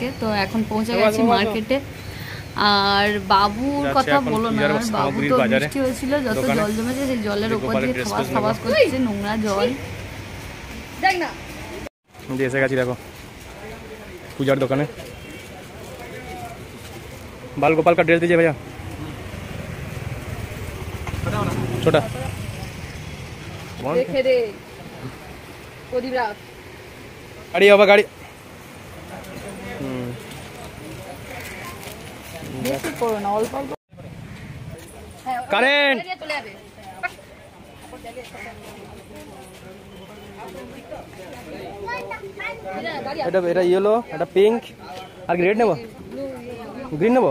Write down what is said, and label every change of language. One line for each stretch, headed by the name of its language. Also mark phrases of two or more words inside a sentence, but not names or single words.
Bangla: তো এখন পৌঁছে গেছি মার্কেটে। আর বাবুর কথা বলো না, বাবু তো বৃষ্টি হয়েছিল, যত জল জমেছে সেই জলের উপর দিয়ে খাবাস করছে, নোংরা জল। দেখ না এসে গেছি দেখো পূজার দোকানে।
Hindi: बाल गोपाल का ड्रेस दीजिए भैया, छोटा गाड़ी बाबा गाड़ी।
Bangla: কারেন্ট এটা এটা ইয়েলো, এটা পিঙ্ক, আর কি রেড নেবো, গ্রিন নেবো?